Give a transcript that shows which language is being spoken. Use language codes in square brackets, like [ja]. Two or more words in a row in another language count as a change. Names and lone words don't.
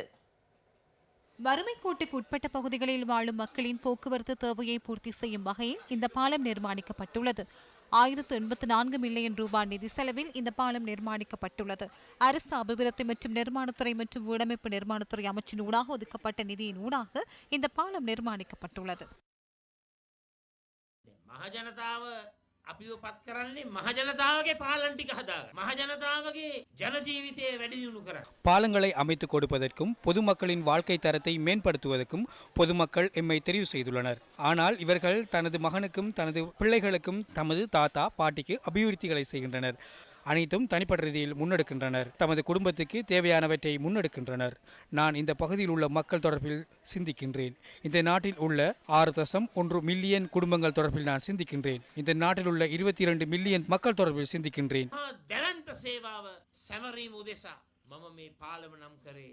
[ta] வறுமை கோட்டுக்கு உட்பட்ட பகுதிகளில் வாழும் மக்களின் போக்குவரத்து தேவையை பூர்த்தி செய்யும் வகையில் இந்த பாலம் நிர்மாணிக்கப்பட்டுள்ளது. 1084 மில்லியன் ரூபாய் நிதி செலவில் இந்த பாலம் நிர்மாணிக்கப்பட்டுள்ளது. அரசு அபிவிருத்தி மற்றும் நிர்மாணத்துறை மற்றும் வீடமைப்பு நிர்மாணத்துறை அமைச்சின் ஊடாக ஒதுக்கப்பட்ட நிதியின் ஊடாக இந்த பாலம் நிர்மாணிக்கப்பட்டுள்ளது. [si] අපිව පත් කරන්නේ මහජනතාවගේ පාලන ටික හදාගන්න. මහජනතාවගේ ජන ජීවිතය වැඩි දියුණු කරන්න. [ta] பாலங்களை அமைத்துக் கொடுப்பதற்கும் பொதுமக்களின் வாழ்க்கை தரத்தை மேம்படுத்துவதற்கும் பொதுமக்கள் எம்மை தெரிவு செய்துள்ளனர். ஆனால் இவர்கள் தனது மகனுக்கும் தனது பிள்ளைகளுக்கும் தமது தாத்தா பாட்டிக்கு அபிவிருத்திகளை செய்கின்றனர். அனைத்தும் தனிப்பட்ட ரீதியில் முன்னெடுக்கின்றனர். தமது குடும்பத்துக்கு தேவையானவற்றை முன்னெடுக்கின்றனர். நான் இந்த பகுதியில் உள்ள மக்கள் தொடர்பில் சிந்திக்கின்றேன். இந்த நாட்டில் உள்ள 6.1 மில்லியன் குடும்பங்கள் தொடர்பில் நான் சிந்திக்கின்றேன். இந்த நாட்டில் உள்ள 22 மில்லியன் மக்கள் தொடர்பில் சிந்திக்கின்றேன். [si] දැවන්ත සේවාව සැමරීම උදෙසා මම මේ පාලම නම් කරේ.